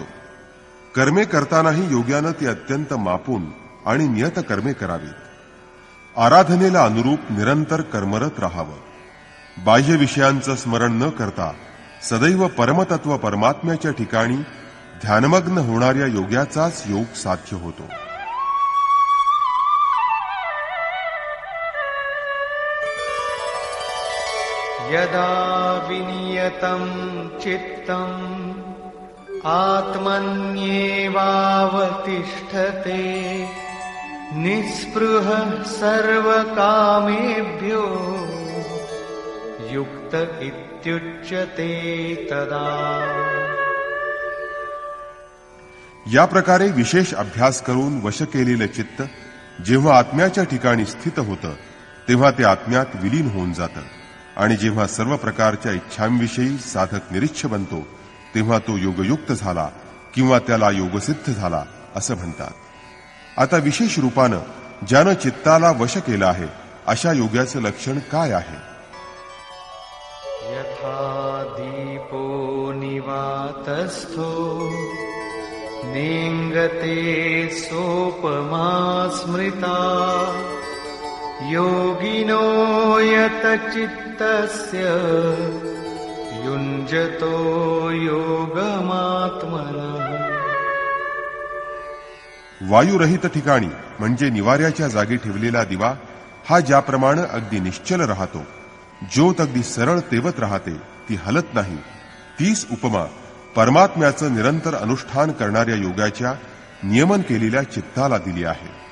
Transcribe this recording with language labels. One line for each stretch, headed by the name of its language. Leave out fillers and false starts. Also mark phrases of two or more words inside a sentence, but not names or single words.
Marathi: कर्मे करतानाही योग्यानं ती अत्यंत मापून आणि नियत कर्मे करावीत. आराधनेला अनुरूप निरंतर कर्मरत राहावं. बाह्य विषयांचं स्मरण न करता सदैव परमतत्व परमात्म्याच्या ठिकाणी ध्यानमग्न होणाऱ्या योग्याचाच योग साध्य होतो.
Sanskrit: यदा विनियतं चित्तम् आत्मन्येवावतिष्ठते निःस्पृहः सर्वकामेभ्यो युक्त इत्युच्यते तदा.
Marathi: या प्रकारे विशेष अभ्यास करून वश केलेलं चित्त जेव्हा आत्म्याच्या ठिकाणी स्थित होतं तेव्हा ते आत्म्यात विलीन होऊन जातं. आणि जेव्हा सर्व प्रकारच्या इच्छांविषयी साधक निरीच्छ बनतो तेव्हा तो योगयुक्त झाला किंवा त्याला योगसिद्ध झाला असं म्हणतात. आता विशेष रूपानं ज्यानं चित्ताला वश केलं आहे अशा योग्याचं लक्षण काय आहे?
Sanskrit: यथा दीपो निवातस्थो नेंगते सोपमा स्मृता योगिनो यतचित्तस्य युञ्जतो योगमात्मनः.
Marathi: वायुरहित ठिकाणी म्हणजे निवाऱ्याच्या जागी ठेवलेला दिवा हा ज्याप्रमाणे अगदी निश्चल राहतो, ज्योत अगदी सरळ तेवत राहते, ती हलत नाही, तीच उपमा परमात्म्याचं निरंतर अनुष्ठान करणाऱ्या योगाच्या नियमन केलेल्या चित्ताला दिली आहे.